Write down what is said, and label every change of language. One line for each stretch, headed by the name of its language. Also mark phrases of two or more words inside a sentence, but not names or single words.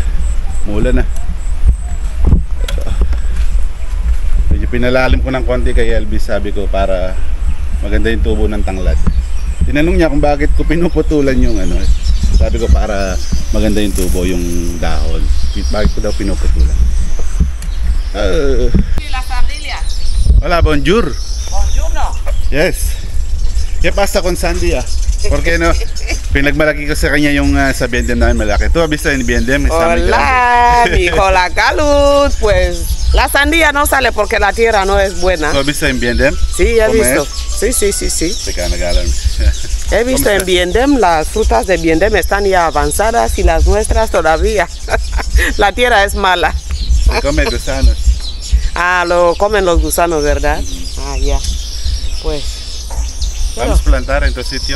Filipino: Umulan na. Ito. Medyo pinalalim ko ng konti kay Elvis, sabi ko para maganda yung tubo ng tanglad. Tinanong niya kung bakit ko pinuputulan yung ano. Sabi ko para maganda yung tubo, yung dahon. Bakit ko daw pinuputulan?
Spanish: La familia. Hola, bonjour.
Italian: Buongiorno.
Spanish: Yes. ¿Qué pasa con Sandy? Porque no,
Filipino: pinagmalaki ko sa kanya yung sa Biendem namin malaki.
Spanish: ¿Tú has visto en Biendem? Está muy grande. Hola, mi cola calud. Pues la sandía no sale porque la tierra no es buena. ¿Tú has visto en Biendem? Sí, he ¿Cómo visto. es? Sí.
Filipino: Teka, nag-aalam.
Spanish: He visto en estás? Biendem, las frutas de Biendem están ya avanzadas y las nuestras todavía. La tierra es mala. Se come gusanos. Ah, lo comen los gusanos, ¿verdad? Ah, ya. Pues. Pero- Vamos a plantar en tu sitio.